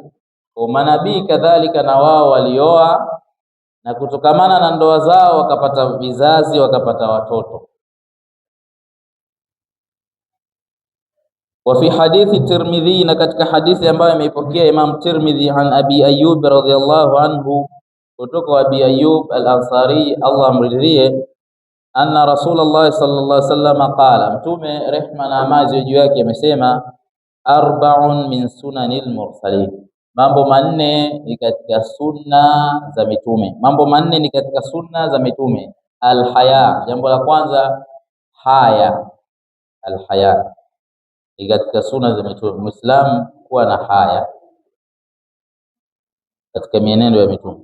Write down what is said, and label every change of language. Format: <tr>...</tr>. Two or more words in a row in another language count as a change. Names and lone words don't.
<sw>Kwa manabii kadhalika na wao walioa, na kutokamana na ndoa zao wakapata vizazi, wakapata watoto.</sw> <ar>وفي حديث الترمذي,</ar> <sw>na katika hadithi ambayo imeipokea Imam Tirmidhi</sw> <ar>عن أبي أيوب رضي الله عنه,</ar> <sw>kutoka wa Abi Ayyub al-Ansari Allah amridhie,</sw> <ar>أن رسول الله صلى الله عليه وسلم قال,</ar> <sw>Mtume rehma na amani juu yake amesema,</sw> <ar>أربع من سنن المرسلين,</ar> <sw>mambo manne ni katika sunna za mitume. Mambo manne ni katika sunna za mitume. Alhaya, jambo la kwanza haya. Alhaya ni katika sunna za mitume, Muislamu kuwa na haya katika mienendo ya mitume.</sw>